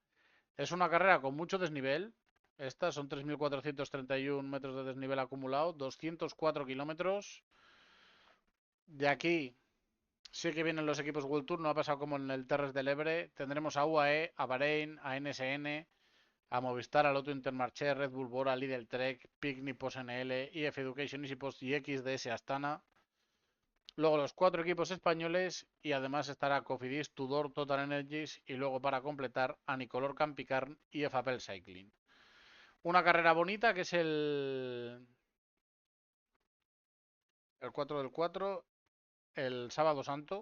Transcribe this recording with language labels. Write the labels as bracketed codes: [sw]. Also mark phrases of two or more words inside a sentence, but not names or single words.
[es] Es una carrera con mucho desnivel. Estas son 3.431 metros de desnivel acumulado, 204 kilómetros. De aquí sí que vienen los equipos World Tour, no ha pasado como en el Terres del Ebre. Tendremos a UAE, a Bahrein, a NSN, a Movistar, a Lotto Intermarché, Red Bull Bora, Lidl Trek, Picnic Post NL, IF Education, EasyPost y XDS Astana. Luego los 4 equipos españoles y además estará Cofidis, Tudor, Total Energies y luego para completar Anicolor Campicarn y FAPEL Cycling. Una carrera bonita que es el 4 del 4, el sábado santo.